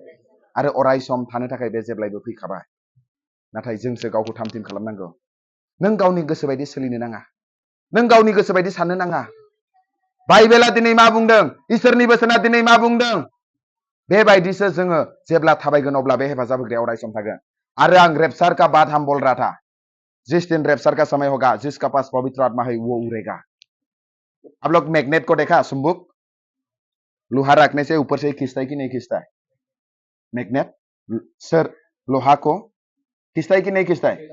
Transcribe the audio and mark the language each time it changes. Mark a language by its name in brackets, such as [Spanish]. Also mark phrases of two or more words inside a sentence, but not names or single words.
[Bodo] आरो अराय सम थानो थाखाय बे जेब्लायबो फैखाबाय। नाथाय जोंसो गावखौ थाम-थिम खालामनांगौ। नों गावनि गोसो बायदि सोलिनो नाङा। नों गावनि गोसो बायदि साननो नाङा। बाइबेला दिनै मा बुंदों, इसोरनि बोसोना दिनै मा बुंदों, बेबायदिसो जोङो जेब्ला थाबायगोन अब्ला बे हेफाजाब होग्राया अराय सम थागोन। आरो आं [Hindi] रेपसार का बात हम बोल रहा था। जिस दिन रेपसार का समय होगा, जिसका पास पवित्र आत्मा है वो उड़ेगा। आप लोग मैग्नेट को देखा? चुंबक लोहा रखने से ऊपर से खींचता है कि नहीं खींचता है? मैग्नेट सर लोहा को खींचता है कि नहीं खींचता है?